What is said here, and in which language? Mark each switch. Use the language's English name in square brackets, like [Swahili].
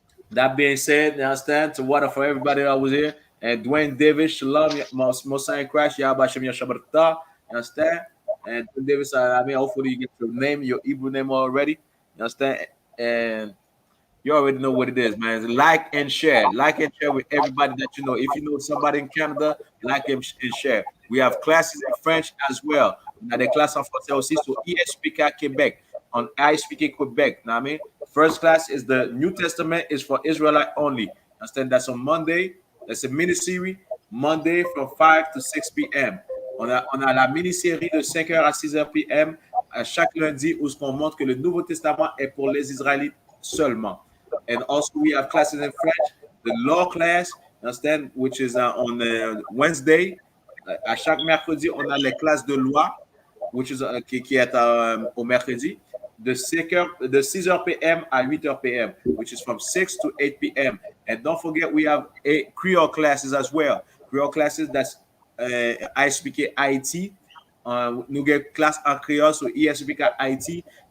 [English] That being said, you understand? To water for everybody that was here. And Dwayne Davis, Shalom, Mosai Crash, Yabashim Yashabarta. You understand? And Dwayne Davis, I mean, hopefully you get your name, your Hebrew name already. You understand? And you already know what it is, man. Like and share. Like and share with everybody that you know. If you know somebody in Canada, like and share. We have classes in French as well. [French] On a des classes en français aussi sur I.S.U.P.K Quebec. [English] On I.S.U.P.K Quebec. Know what I mean? First class is the New Testament is for Israelite only. Understand? That's on Monday. That's a mini-series. Monday from 5 to 6 p.m. [French] On a la mini-série de 5h à 6h p.m. à chaque lundi où on montre que le Nouveau Testament est pour les Israélites seulement. [English] And also we have classes in French, the law class, understand, which is on Wednesday. [French] À chaque mercredi, on a les classes de loi, [English] which is [French] qui est au mercredi, de 6h p.m. à 8h p.m., [English] which is from 6 to 8 p.m. And don't forget, we have Creole classes as well. Creole classes, that's I.S.U.P.K IT. [French] Nous avons classe en créole sur I.S.U.P.K IT.